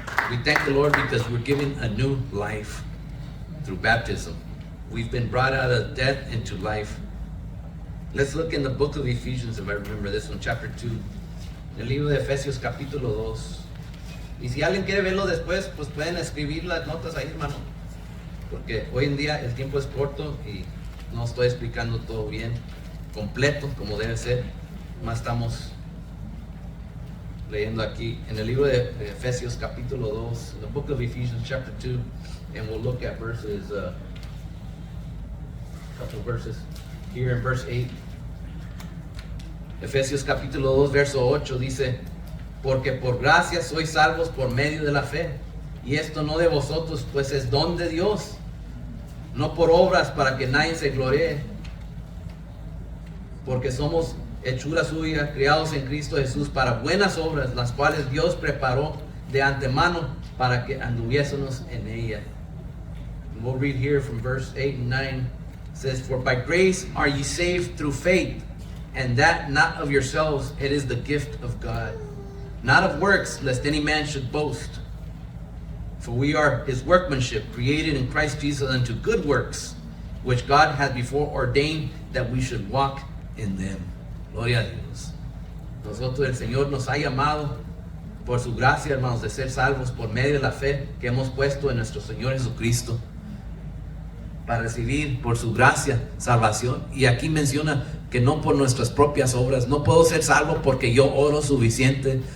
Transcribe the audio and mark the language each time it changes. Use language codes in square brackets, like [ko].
[en] We thank the Lord because we're given a new life through baptism. We've been brought out of death into life. Let's look in the book of Ephesians, if I remember this one, chapter 2. [es] El libro de Efesios, capítulo 2. Y si alguien quiere verlo después, pues pueden escribir las notas ahí, hermano. Porque hoy en día el tiempo es corto y no estoy explicando todo bien, completo, como debe ser. Más estamos leyendo aquí en el libro de Efesios capítulo 2, [en] the book of Ephesians chapter 2, and we'll look at verses, a couple of verses here in verse 8. [es] Efesios capítulo 2, verso 8 dice, porque por gracia sois salvos por medio de la fe, y esto no de vosotros, pues es don de Dios, no por obras para que nadie se gloríe, porque somos hechura suya, criados en Cristo Jesús para buenas obras, las cuales Dios preparó de antemano para que anduviésemos en ella. [en] And we'll read here from verse 8 and 9. It says, for by grace are ye saved through faith, and that not of yourselves, it is the gift of God, not of works, lest any man should boast. For we are his workmanship, created in Christ Jesus unto good works, which God hath before ordained that we should walk in them. [es] Gloria a Dios. Nosotros, el Señor nos ha llamado por su gracia, hermanos, de ser salvos por medio de la fe que hemos puesto en nuestro Señor Jesucristo, para recibir por su gracia salvación. Y aquí menciona que no por nuestras propias obras. No puedo ser salvo porque yo oro suficiente.